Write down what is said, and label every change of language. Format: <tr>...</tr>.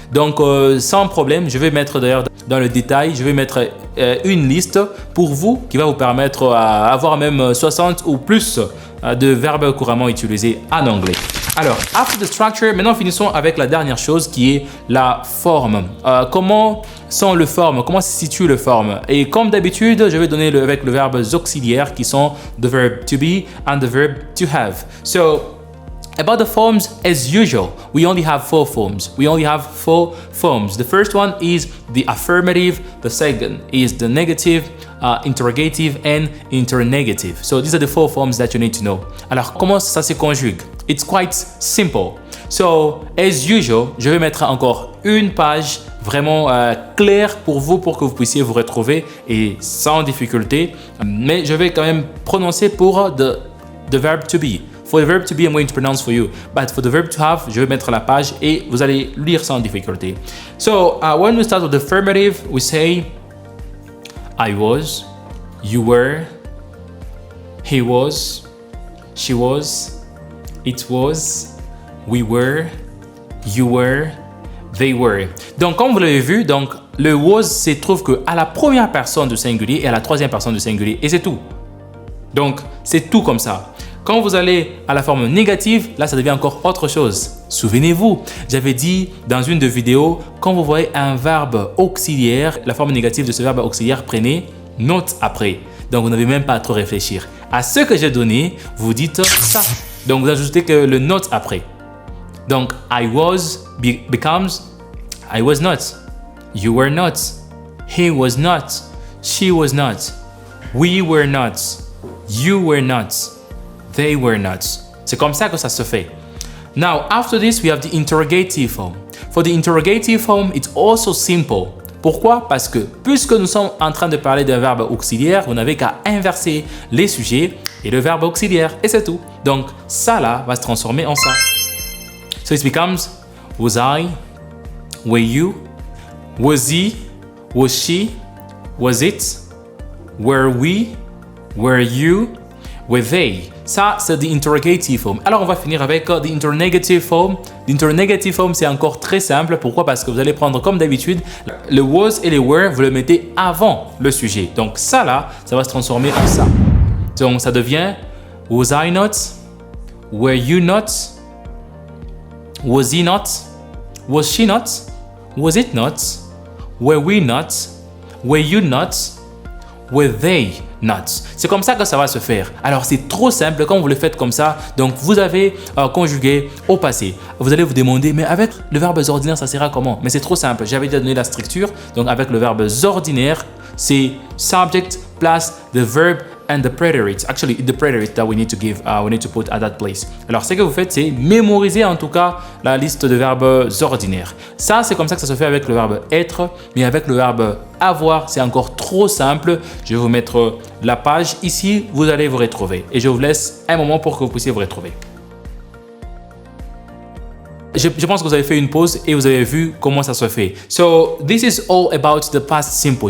<fr>Donc, sans problème, je vais mettre d'ailleurs dans le détail, je vais mettre une liste pour vous qui va vous permettre d'avoir même 60 ou plus de verbes couramment utilisés en anglais. Alors,</fr> <en>after the structure,</en> <fr>maintenant finissons avec la dernière chose qui est la forme. Comment sont les formes? Comment se situe le forme? Et comme d'habitude, je vais donner avec le verbe auxiliaires qui sont</fr> <en>the verb to be and the verb to have. So, about the forms, as usual, we only have 4 forms. We only have 4 forms. The first one is the affirmative. The second is the negative, interrogative, and internegative. So these are the 4 forms that you need to know.</en> <fr>Alors, comment ça se conjugue?</fr> <en>It's quite simple. So, as usual,</en> <fr>je vais mettre encore une page vraiment claire pour vous, pour que vous puissiez vous retrouver et sans difficulté. Mais je vais quand même prononcer pour the verb to be.</fr> <en>For the verb to be, I'm going to pronounce for you. But for the verb to have,</en> <fr>je vais mettre la page et vous allez lire sans difficulté.</fr> <en>So, when we start with the affirmative, we say, I was, you were, he was, she was, it was, we were, you were, they were.</en> <fr>Donc, comme vous l'avez vu, donc, le was se trouve qu'à la première personne du singulier et à la troisième personne du singulier. Et c'est tout. Donc, c'est tout comme ça. Quand vous allez à la forme négative, là, ça devient encore autre chose. Souvenez-vous, j'avais dit dans une de vidéos, quand vous voyez un verbe auxiliaire, la forme négative de ce verbe auxiliaire, prenez note après. Donc, vous n'avez même pas à trop réfléchir. À ce que j'ai donné, vous dites ça. Donc, vous ajoutez que le not après.</fr> <en>Donc, I was becomes I was not. You were not. He was not. She was not. We were not. You were not. They were not.</en> <fr>C'est comme ça que ça se fait.</fr> <en>Now, after this, we have the interrogative form. For the interrogative form, it's also simple.</en> <fr>Pourquoi? Parce que puisque nous sommes en train de parler d'un verbe auxiliaire, vous n'avez qu'à inverser les sujets et le verbe auxiliaire et c'est tout. Donc, ça là va se transformer en ça.</fr> <en>So it becomes was I, were you, was he, was she, was it, were we, were you, were they.</en> <fr>Ça, c'est</fr> <en>the interrogative form.</en> <fr>Alors, on va finir avec</fr> <en>the internegative form.</en> <fr>L'internegative form, c'est encore très simple. Pourquoi? Parce que vous allez prendre, comme d'habitude, le was et le were, vous le mettez avant le sujet. Donc, ça là, ça va se transformer en ça. Donc, ça devient</fr> <en>was I not, were you not, was he not, was she not, was it not, were we not, were you not, were they not.</en> <fr>C'est comme ça que ça va se faire. Alors, c'est trop simple quand vous le faites comme ça. Donc, vous avez conjugué au passé. Vous allez vous demander, mais avec le verbe ordinaire, ça sera comment? Mais c'est trop simple. J'avais déjà donné la structure. Donc, avec le verbe ordinaire, c'est</fr> <en>subject plus the verb and the preterite. Actually, the preterite that we need to put at that place.</en> <fr>Alors, ce que vous faites, c'est mémoriser en tout cas la liste de verbes ordinaires. Ça, c'est comme ça que ça se fait avec le verbe être, mais avec le verbe avoir, c'est encore trop simple. Je vais vous mettre la page ici, vous allez vous retrouver. Et je vous laisse un moment pour que vous puissiez vous retrouver. Je pense que vous avez fait une pause et vous avez vu comment ça se fait.</fr> <en>So, this is all about the past simple.</en>